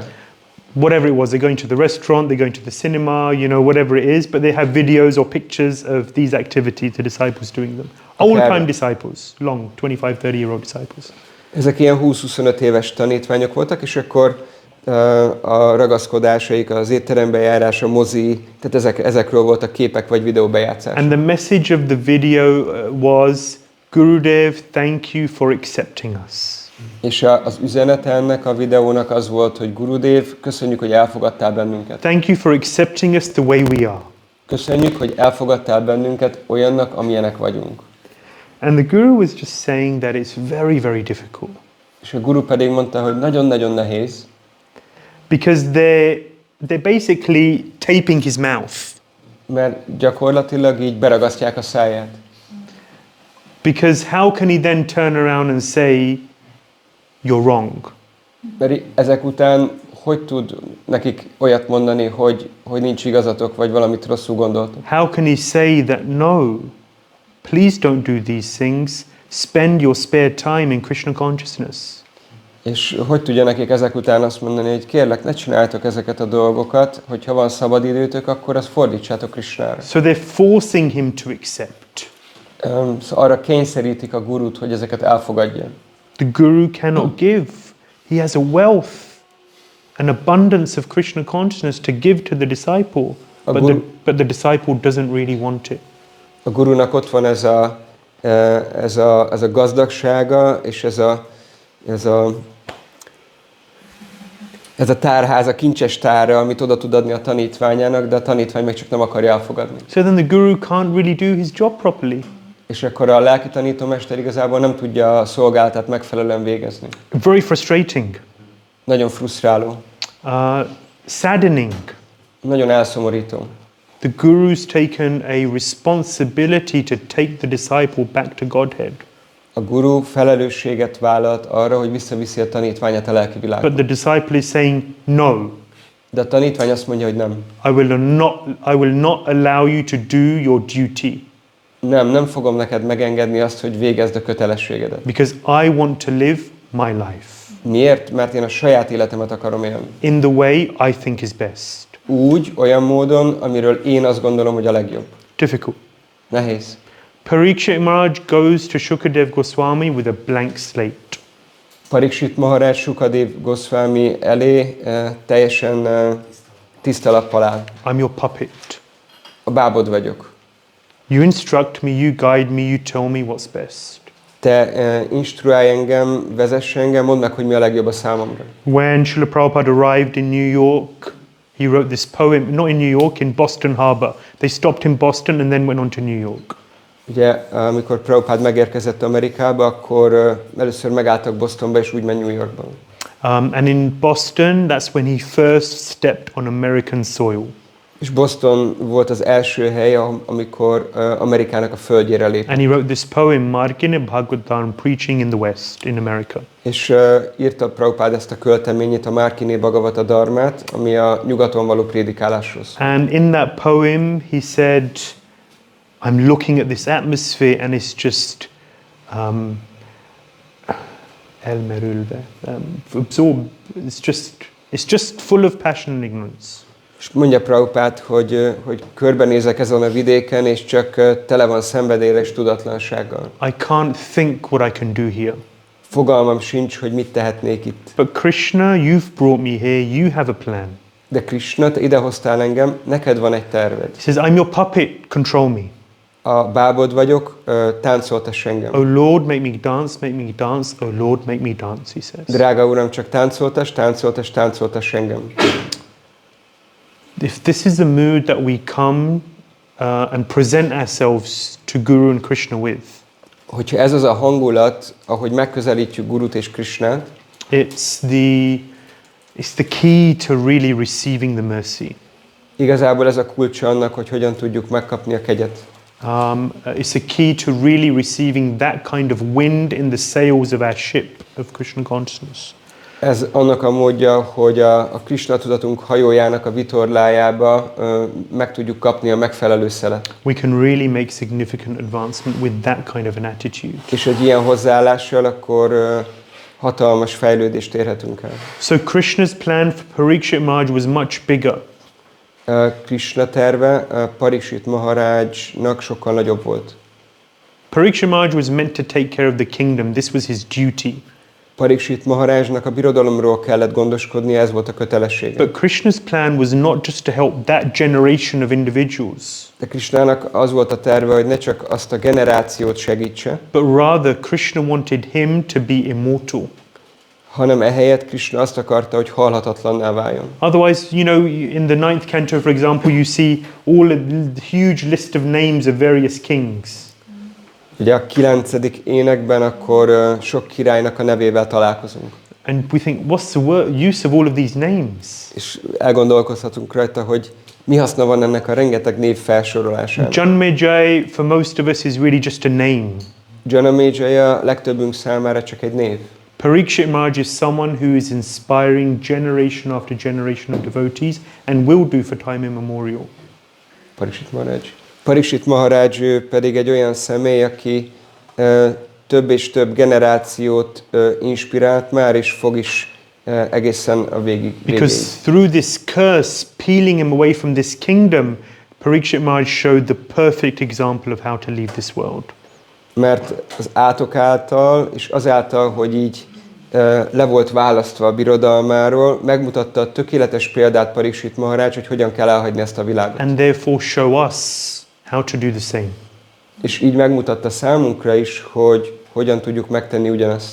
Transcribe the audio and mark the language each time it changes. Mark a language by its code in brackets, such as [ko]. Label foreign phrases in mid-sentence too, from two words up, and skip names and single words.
[en] Whatever it was, they're going to the restaurant, they're going to the cinema, you know, whatever it is, but they have videos or pictures of these activities, the disciples doing them. Old-time disciples, long, 25-30-year-old disciples. [hu] Ezek ilyen 20-25 éves tanítványok voltak, és akkor a ragaszkodásaik, az étterembe járás, a mozi, tehát ezekről voltak képek vagy videóbejátszások. [en] And the message of the video was, Gurudev, thank you for accepting us. [hu] És az üzenete ennek a videónak az volt, hogy Gurudev, köszönjük, hogy elfogadtál bennünket. [en] Thank you for accepting us the way we are. [hu] Köszönjük, hogy elfogadtál bennünket olyannak, amilyenek vagyunk. [en] And the Guru was just saying that it's very, very difficult. [hu] És a Guru pedig mondta, hogy nagyon-nagyon nehéz. [en] Because they're basically taping his mouth. [hu] Mert gyakorlatilag így beragasztják a száját. [en] Because how can he then turn around and say, you're wrong? [hu] Mert ezek után hogy tud nekik olyat mondani, hogy nincs igazatok, vagy valamit rosszul gondoltok? [en] How can he say that no, please don't do these things, spend your spare time in Krishna consciousness? [hu] És hogy tudja nekik ezek után azt mondani, hogy kérlek, ne csináljátok ezeket a dolgokat, hogyha van szabad időtök, akkor azt fordítsátok Krishnára. [en] So they're forcing him to accept. [hu] Szóval arra kényszerítik a gurút, hogy ezeket elfogadja. [en] The guru cannot give. He has a wealth, an abundance of Krishna consciousness to give to the disciple, but the disciple doesn't really want it. [hu] A gurunak ott van ez a gazdagsága, és ez a tárház, a kincses tára, amit oda tud adni a tanítványának, de a tanítvány meg csak nem akarja elfogadni. [en] So then the guru can't really do his job properly. [hu] És akkor a lelki tanítómester igazából nem tudja a szolgálatát megfelelően végezni. [en] Very frustrating. [hu] Nagyon frusztráló. [en] Saddening. [hu] Nagyon elszomorító. [en] The guru's taken a responsibility to take the disciple back to Godhead. [hu] A guru felelősséget vállalt arra, hogy visszaviszi a tanítványát a lelki világba. [en] But the disciple is saying no. [hu] De a tanítvány azt mondja, hogy nem. [en] I will not allow you to do your duty. [hu] Nem fogom neked megengedni azt, hogy végezd a kötelességedet. [en] Because I want to live my life. [hu] Miért? Mert én a saját életemet akarom élni. [en] In the way I think is best. [hu] Úgy, olyan módon, amiről én azt gondolom, hogy a legjobb. [en] Difficult. [hu] Nehéz. [en] Parikshit Maharaj goes to Shukadev Goswami with a blank slate. [hu] Parikshit Maharaj Shukadev Goswami elé teljesen tiszta lappal áll. [en] I'm your puppet. [hu] A bábod vagyok. [en] You instruct me, you guide me, you tell me what's best. [hu] Te instruálj engem, vezess engem, mondd meg, hogy mi a legjobb a számomra. [en] When Srila Prabhupada arrived in New York, he wrote this poem, not in New York, in Boston Harbor. They stopped in Boston and then went on to New York. [hu] Ugye, amikor Prabhupada megérkezett Amerikába, akkor először megálltak Bostonba, és úgy ment New Yorkba. [en] And in Boston, that's when he first stepped on American soil. [hu] És Boston volt az első hely, amikor Amerikának a földjére lépett. [en] And he wrote this poem, Śrīmad-Bhāgavatam, preaching in the West, in America. [hu] És írta Prabhupada ezt a költeményét, a Śrīmad-Bhāgavatamát, ami a nyugaton való prédikálásról szól. [en] And in that poem, he said, I'm looking at this atmosphere and it's just elmerülve, absorbed. It's just full of passion and ignorance. [hu] És mondja Prabhupád, hogy körbenézek ezen a vidéken, és csak tele van szenvedélyre és tudatlansággal. [en] I can't think what I can do here. [hu] Fogalmam sincs, hogy mit tehetnék itt. [en] But Krishna, you've brought me here, you have a plan. [hu] De Krishna, te idehoztál engem, neked van egy terved. [en] He says, I'm your puppet, control me. [hu] A bábod vagyok, táncoltass engem. [en] Oh Lord, make me dance, make me dance. Oh Lord, make me dance, he says. [hu] Drága Uram, csak táncoltass engem. [en] If this is the mood that we come and present ourselves to Guru and Krishna with, [hu] hogyha ez az a hangulat, ahogy megközelítjük Gurut és Krishnát, [en] it's the key to really receiving the mercy. [hu] Igazából ez a kulcsa annak, hogy hogyan tudjuk megkapni a kegyet. [en] It's a key to really receiving that kind of wind in the sails of our ship of Krishna consciousness. [hu] Ez annak a módja, hogy a Krishna tudatunk hajójának a vitorlájába meg tudjuk kapni a megfelelő szelet. [en] We can really make significant advancement with that kind of an attitude. [hu] És egy ilyen hozzáállással akkor hatalmas fejlődést érhetünk el. [en] So Krishna's plan for Parikshit Maharaj was much bigger. [hu] Krishna terve Parikshit Maharajnak sokkal nagyobb volt. [en] Parikshit Maharaj was meant to take care of the kingdom. This was his duty. [hu] Parikshit Maharajnak a birodalomról kellett gondoskodni, ez volt a kötelessége. [en] But Krishna's plan was not just to help that generation of individuals. [hu] De Krishnának az volt a terve, hogy ne csak azt a generációt segítse, [en] but rather Krishna wanted him to be immortal. [hu] hanem ehelyett Krishna azt akarta, hogy halhatatlanná váljon. [en] Otherwise, you know, in the 9th canto, for example, you see all a huge list of names of various kings. [hu] Ugye a 9. énekben akkor sok királynak a nevével találkozunk. [en] And we think, what's the use of all of these names? [hu] És elgondolkozhatunk rajta, hogy mi haszna van ennek a rengeteg név felsorolásának. [en] Janmejai, for most of us, is really just a name. [hu] Janmejai a legtöbbünk számára csak egy név. [en] Parikshit Maharaj is someone who is inspiring generation after generation of devotees and will do for time immemorial. [hu] Parikshit Maharaj ő pedig egy olyan személy, aki több és több generációt inspirált már, és fog is egészen a végig. [en] Because through this curse, peeling him away from this kingdom, Parikshit Maharaj showed the perfect example of how to leave this world. [hu] Mert az átok által, és azáltal, hogy így le volt választva a birodalmáról, megmutatta a tökéletes példát Parikshit Maharaj, hogy hogyan kell elhagyni ezt a világot. [en] And therefore show us how to do the same. [hu] És így megmutatta számunkra is, hogy hogyan tudjuk megtenni ugyanezt.